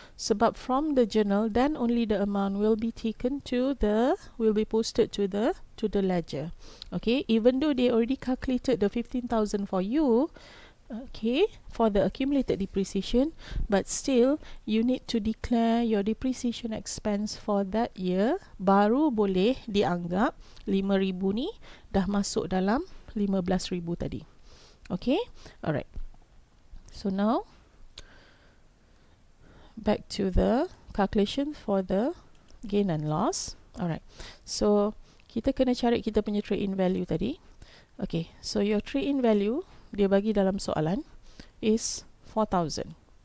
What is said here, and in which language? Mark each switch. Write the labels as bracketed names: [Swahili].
[English] Sebab from the journal, then only the amount will be taken to the, will be posted to the ledger. Okay, even though they already calculated the 15,000 for you, okay, for the accumulated depreciation, but still you need to declare your depreciation expense for that year. [Malay] Baru boleh dianggap 5,000 ni dah masuk dalam 15,000 tadi. [English] Okay, alright. So now back to the calculation for the gain and loss. [Malay] Alright, so kita kena cari kita punya trade-in value tadi. [English] Okay, so your trade-in value [Malay] dia bagi dalam soalan [English] is 4,000.